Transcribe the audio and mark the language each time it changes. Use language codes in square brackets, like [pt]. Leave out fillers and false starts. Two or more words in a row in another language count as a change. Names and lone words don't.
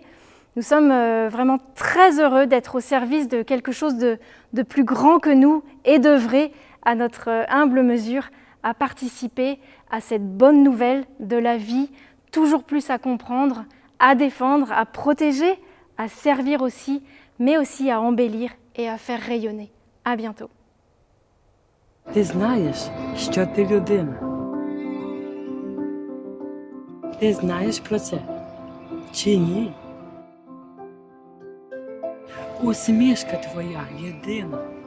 [fr] Nous sommes vraiment très heureux d'être au service de quelque chose de plus grand que nous et d'œuvrer à notre humble mesure à participer à cette bonne nouvelle de la vie, toujours plus à comprendre, à défendre, à protéger, à servir aussi, mais aussi à embellir et à faire rayonner. À bientôt. [uk] Ти знаєш, що ти людина. Ти знаєш про це? Чи ні? Усмішка твоя єдина.